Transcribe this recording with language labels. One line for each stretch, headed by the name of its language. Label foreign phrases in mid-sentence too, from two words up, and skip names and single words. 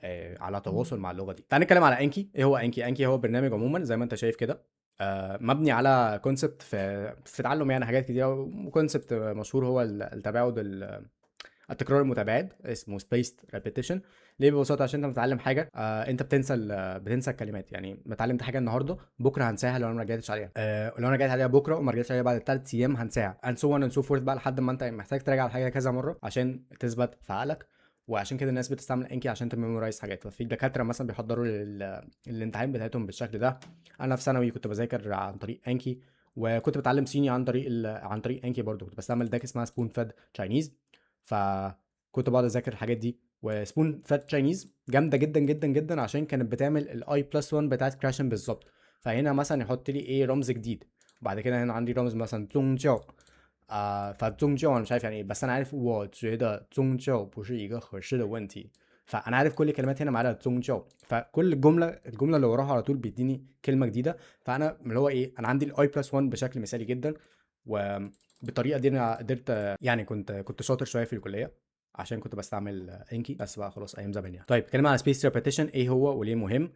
Arabic: على تواصل مع اللغه دي. تعال نتكلم على انكي. ايه هو انكي؟ انكي هو برنامج عموما زي ما انت شايف كده، مبني على كونسبت في تعلم يعني حاجات كتير، وكونسبت مشهور هو التباعد التكرار المتباعد، اسمه
English: spaced repetition.
Arabic: ليه؟ ببساطه عشان انت بتتعلم حاجه، انت بتنسى الكلمات. يعني ما اتعلمت حاجه النهارده، بكره هنساها لو انا ما رجعتش عليها. لو انا رجعت عليها بكره وما رجعتش عليها بعد 3 ايام هنساها،
English: and so on and so forth
Arabic: بقى، لحد ما انت محتاج تراجع الحاجه كذا مره عشان تثبت في عقلك. وعشان كده الناس بتستعمل انكي عشان تميمورايز حاجات. ففي دكاتره مثلا بيحضروا الامتحان بتاعتهم بالشكل ده. انا في ثانوي كنت بذاكر عن طريق انكي، وكنت بتعلم صيني عن طريق انكي برضو. كنت بستعمل داك اسمها سبون فيد تشاينيز، فكنت بقعد اذاكر الحاجات دي. وسبون فيد تشاينيز جامده جدا جدا جدا عشان كانت بتعمل الاي بلس 1 بتاعت كراشن بالظبط. فهنا مثلا يحط لي ايه رمز جديد، وبعد كده هنا عندي رمز مثلا زونج جاو. فزونج جاو انا مش عارف يعني ايه، بس انا عارف
Chinese: 我觉得宗教不是一个合适的问题.
Arabic: فانا عارف كل الكلمات هنا معاها زونج جاو، فكل الجمله اللي وراها على طول بيديني كلمه جديده. فانا اللي هو ايه، انا عندي الاي بلس 1 بشكل مثالي جدا. وبالطريقه دي انا قدرت يعني كنت شاطر شويه في الكليه عشان كنت بستعمل انكي. بس بقى خلاص ايام زمان يعني. طيب اتكلمنا على
English: spaced repetition
Arabic: ايه هو وليه مهم.